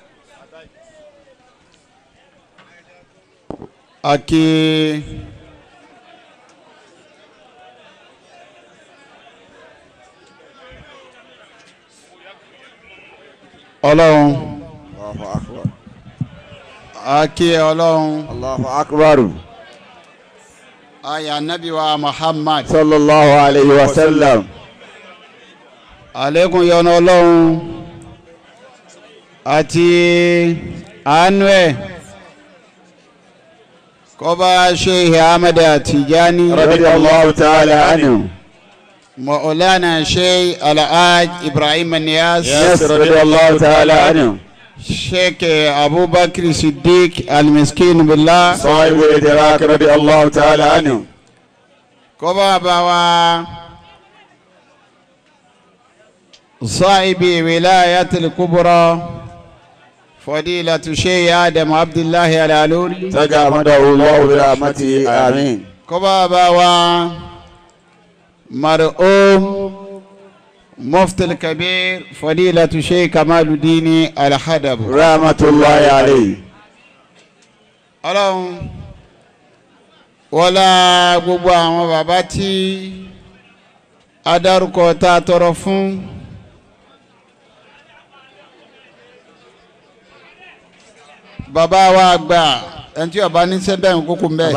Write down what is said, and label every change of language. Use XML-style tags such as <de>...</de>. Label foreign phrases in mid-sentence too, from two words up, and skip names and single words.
<yo>Aki Ọlọ́run</yo> <ar>الله أكبر.</ar> <yo>Aki Ọlọ́run</yo> <ar>الله أكبر.</ar> <yo>Aya Nabi wa Muhammad</yo> <ar>صلى الله عليه وسلم.</ar> <yo>Àlékún yọ́nú Ọlọ́run àti àánú ẹ̀ kó bá Sheikh Ahmad Tijani</yo> <ar>رضي الله تعالى عنه. Maulana Sheikh Al-Haj Ibrahim Niyas Yes, رضي الله تعالى عنه. Sheikh Abu Bakr Siddiq Al-Miskin Billah صاحب إدراك رضي الله تعالى عنه.</ar> <yo>kó bá bá wa</yo> <ar>صاحب الولاية الكبرى فضيلة الشيخ آدم عبد الله العلوري تغمده الله برحمته آمين. كبابا مرؤوم مفتي الكبير فضيلة الشيخ كمال الدين الحدب رحمة الله عليه.</ar> <yo>Ọlọ́run wọlá gbogbo àwọn bàbá tí adarúkọ tá a tọrọ fún bàbá wa gbà ẹni tí ọba níṣẹ́ bẹ́ẹ̀ ń kókó ń bẹ́ẹ̀.</yo>